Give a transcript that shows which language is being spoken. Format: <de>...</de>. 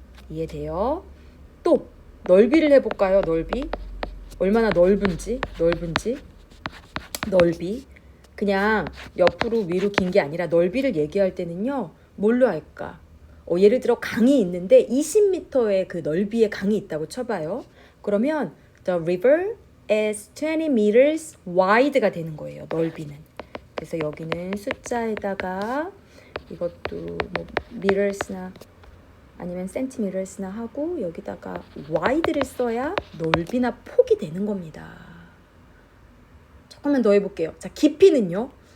<ko>이해돼요? 또 넓이를 해볼까요? 넓이. 얼마나 넓은지. 넓이. 그냥 옆으로 위로 긴 게 아니라 넓이를 얘기할 때는요. 뭘로 할까? 예를 들어 강이 있는데 20m의 그 넓이의 강이 있다고 쳐봐요. 그러면</ko> <en>the river is 20 meters wide</en> <ko>가 되는 거예요. 넓이는. 그래서 여기는 숫자에다가 이것도 뭐 meters나 아니면 centimeters나 하고 여기다가 wide를 써야 넓이나 폭이 되는 겁니다. 조금만 더 해볼게요. 자, 깊이는요.</ko>